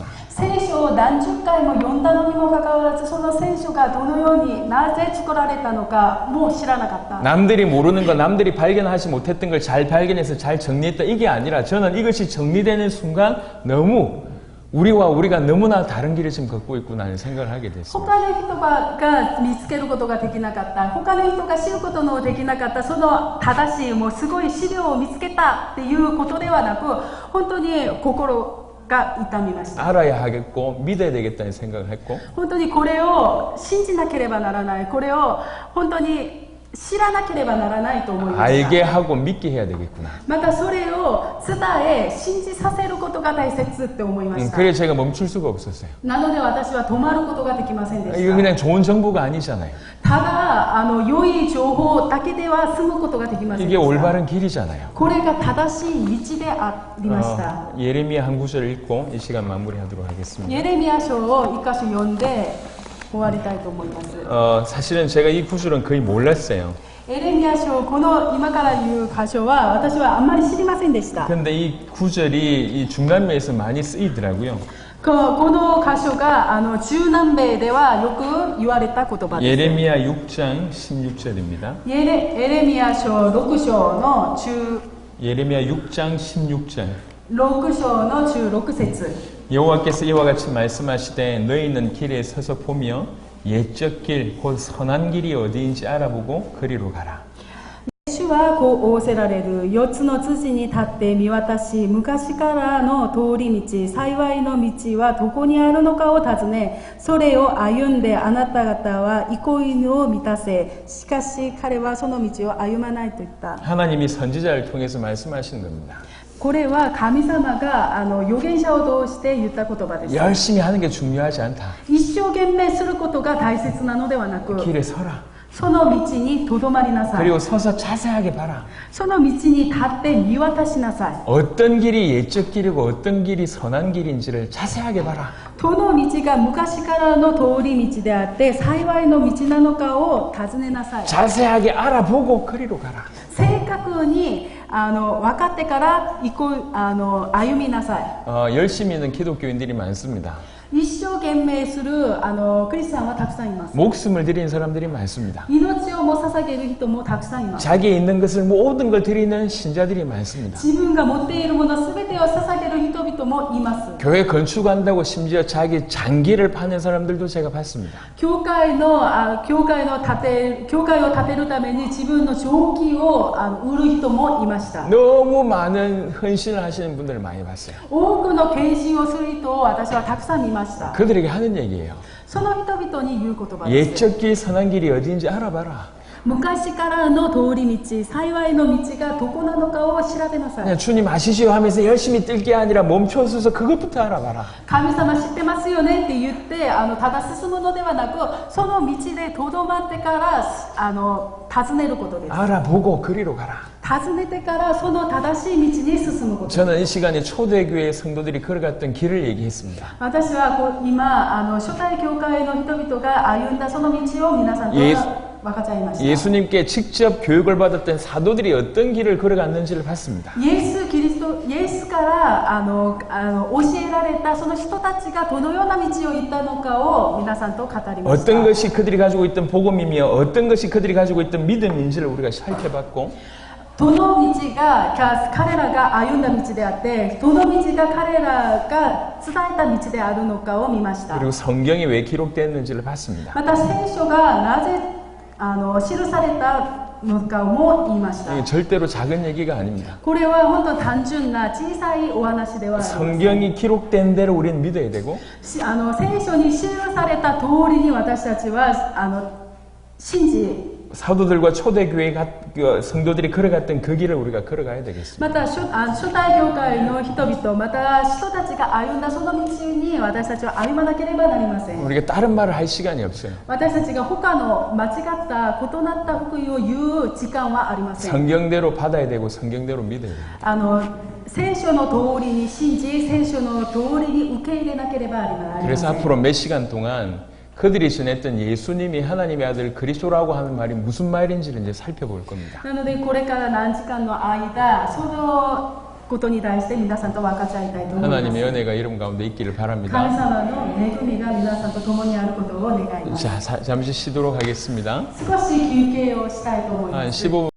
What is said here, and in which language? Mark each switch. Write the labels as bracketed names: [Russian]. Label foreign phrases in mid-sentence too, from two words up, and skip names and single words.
[Japanese] 聖書を何十回も読んだのにもかかわらずその聖書がどのようになぜ作られたのかも知らなかった。 [Korean] 남들이 모르는 거, 남들이 발견하지 못했던 걸 잘 발견해서 잘 정리했다 이게 아니라 저는 이것이 정리되는 순간 너무 우리가 너무나 다른 길을 지금 걷고 있구나 하는 생각을 하게 됐습니다. [Japanese] 他の人が見つけることができなかった、他の人が知ることのできなかった、その正しいもうすごい資料を見つけたっていうことではなく、本当に心が痛みました。 [Korean] 알아야 하겠고 믿어야 되겠다는 생각을 했고 [Japanese] 本当にこれを信じなければならない、これを本当に知らなければならないと思いました。 [Korean] 알게 하고 믿게 해야 되겠구나. [Japanese] またそれを伝え信じさせることが大切って思いました。 [Korean] 그래 제가 멈출 수가 없었어요. [Japanese] なので私は止まることができませんでし [Korean] 이거 [Japanese] た。 [Korean] 그냥 좋은 정보가 아니잖아요. [Japanese] ただ良い情報だけでは済むことができませんで [Korean] 이게 [Japanese] した。 [Korean] 올바른 길이잖아요. [Japanese] これが正しい道でありました。 [Korean] 예레미야 한 구절 읽고 이 시간 마무리하도록 하겠습니다. [Japanese] エレミヤ書を一箇所読んで終わりたいと思います。 [Korean] 사실은 제가 이 구절은 거의 몰랐어요. [Japanese] エレミヤ書、この今から言う箇所は私はあんまり知りませんでした。 [Korean] 근데 이 구절이 이 중남미에서 많이 쓰이더라고요. [Japanese] この箇所が中南米ではよく言われた言葉です。 [Korean] 예레미야 6장 16절입니다. [Japanese] エレミヤ書6章の中 [Korean] 예레미야 6장 16절. [Japanese] 6 章の中6節 [Korean] 여호와께서 이와 같이 말씀하시되 너희는 길에 서서 보며 옛적 길 곧 선한 길이 어디인지 알아보고 그리로 가라. [Japanese] 主はこう仰せられる。4つの辻に立って見渡し、昔からの通り道、幸いの道はどこにあるのかを尋ね、それを歩んであなた方は憩いのを満たせ。しかし彼はその道を歩まないと言った。 [Korean] 하나님이 선지자를 통해서 말씀하시는 겁니다. [Japanese] これは神様が預言者を通して言った言葉です。 [Korean] 열심히 하는 게 중요하지 않다. [Japanese] 一生懸命することが大切なのではなく、 [Korean] 길에 서라. [Japanese] その道にとどまりなさい。 [Korean] 그리고 서서 자세하게 봐라. [Japanese] その道に立って見渡しなさい。 [Korean] 어떤 길이 옛적 길이고 어떤 길이 선한 길인지를 자세하게 봐라. [Japanese] どの道が昔からの通り道であって幸いの道なのかを尋ねなさい。 [Korean] 자세하게 알아보고 그리로 가라. [Japanese] 正確に分かってから歩みなさい。 [Korean] 열심히 있는 기독교인들이 많습니다. [Japanese] 一生懸命するクリスチャンはたくさんいます。 [Korean] 목숨을 드리는 사람들이 많습니다. [Japanese] 命をも捧げる人もたくさんいます。 [Korean] 자기에 있는 것을 모든 걸 드리는 신자들이 많습니다. [Japanese] 自分が持っているものすべてを捧げる人々もいます。 [Korean] 교회 건축한다고 심지어 자기 장기를 파는 사람들도 제가 봤습니다. [Japanese] 教会を建てるために自分の長期を売る人もいました。 [Korean] 너무 많은 헌신을 하시는 분들을 많이 봤어요. [Japanese] 多くの献身をする人を私はたくさん見ました。 [Korean] 그들에게 하는 얘기예요. [Japanese] その人々に言う言葉です。 [Korean] 옛적 길 선한 길이 어디인지 알아봐라. [Japanese] 昔からの通り道、幸いの道がどこなのかを調べなさい。 [Korean] 그냥 주님 아시지요 하면서 열심히 뛸 게 아니라 멈춰서서 그것부터 알아봐라. [Japanese] 神様知ってますよねって言ってただ進むのではなく、その道でとどまってから尋ねることです。 [Korean] 알아보고 그리로 가라. [Japanese] 尋ねてからその正しい道に進むこと。 [Korean] 저는 이 시간에 초대교회 성도들이 걸어갔던 길을 얘기했습니다. [Japanese] 私は今初代教会の人々が歩んだその道を皆さんと分かち合いました。 [Korean] 예수님께 직접 교육을 받았던 사도들이 어떤 길을 걸어갔는지를 봤습니다. [Japanese] イエスから教えられたその人たちがどのような道を行ったのかを皆さんと語りました。 [Korean] 어떤 것이 그들이 가지고 있던 복음이며 어떤 것이 그들이 가지고 있던 믿음인지를 우리가 살펴봤고 [Japanese] どの道が彼らが歩んだ道であって、どの道が彼らが伝えた道であるのかを見ました。 [Korean] 그리고 성경이 왜 기록되었는지를 봤습니다. [Japanese] また聖書がなぜ記されたのかも言いました。 [Korean] 이게 절대로 작은 얘기가 아닙니다. [Japanese] これは本当単純な小さいお話ではありません。 [Korean] 성경이 기록된 대로 우리는 믿어야 되고 [Japanese] 聖書に記された通りに私たちは信じ、 [Korean] 사도들과 초대교회 성도들이 걸어갔던 그 길을 우리가 걸어가야 되겠습니다. [Japanese] また初代教会の人々、また人たちが歩んだその道に私たちは歩まなければなりません。 [Korean] 우리가 다른 말을 할 시간이 없어요. [Japanese] 私たちが他の間違った異なった福音を言う時間はありません。 [Korean] 성경대로 받아야 되고 성경대로 믿어야 돼요. [Japanese] 聖書の通りに信じ、聖書の通りに受け入れなければなりません。 [Korean] 그래서 앞으로 몇 시간 동안 그들이 전했던 예수님이 하나님의 아들 그리스도라고 하는 말이 무슨 말인지를 이제 살펴볼 겁니다. [Japanese] なのでこれから何時間の間、そのことに対して皆さんと分かち合いたいと思います。 [Korean] 하나님의 은혜가 여러분 가운데 있기를 [Japanese] 神 [Korean] 바랍니다. [Japanese] 様の恵みが皆さんと共にあることを願います。 [Korean] 자, 잠시 쉬도록 하겠습니다. [Japanese] 少し休憩をしたいと思いま [Korean] 한 [Japanese] す。 [Korean] 15분